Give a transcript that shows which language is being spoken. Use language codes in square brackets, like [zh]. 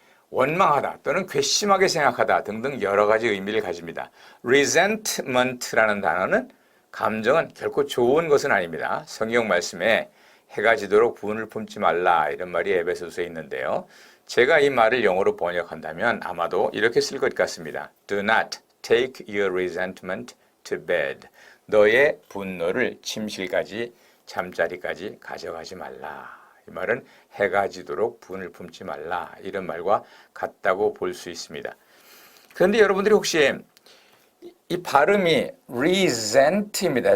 [ko] 원망하다 또는 괘씸하게 생각하다 등등 여러 가지 의미를 가집니다. resentment라는 단어는 감정은 결코 좋은 것은 아닙니다. 성경 말씀에 해가 지도록 분을 품지 말라 이런 말이 에베소서에 있는데요. 제가 이 말을 영어로 번역한다면 아마도 이렇게 쓸 것 같습니다. [en] Do not take your resentment to bed. [ko] 너의 분노를 침실까지, 잠자리까지 가져가지 말라. 이 말은 해가 지도록 분을 품지 말라. 이런 말과 같다고 볼 수 있습니다. 그런데 여러분들이 혹시 이 발음이 resent입니다.